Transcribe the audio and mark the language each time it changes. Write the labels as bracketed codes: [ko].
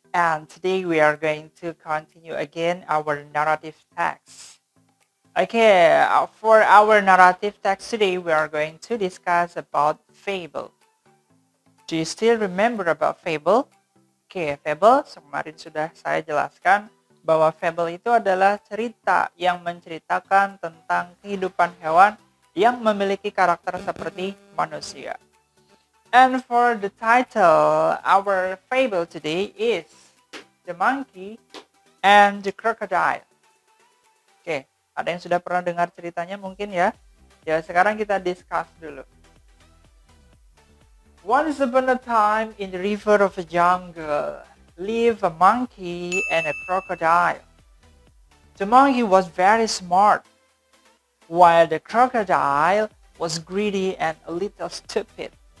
[en] And today we are going to continue again our narrative text. Okay, for our narrative text today, we are going to discuss about fable. Do you still remember about fable? [id] Oke, fable kemarin sudah saya jelaskan bahwa fable itu adalah cerita yang menceritakan tentang kehidupan hewan yang memiliki karakter seperti manusia. [en] And for the title, our fable today is The Monkey and the Crocodile. [id] Oke, ada yang sudah pernah dengar ceritanya mungkin ya? Ya, sekarang kita discuss dulu. [en] Once upon a time in the river of a jungle lived a monkey and a crocodile. The monkey was very smart, while the crocodile was greedy and a little stupid.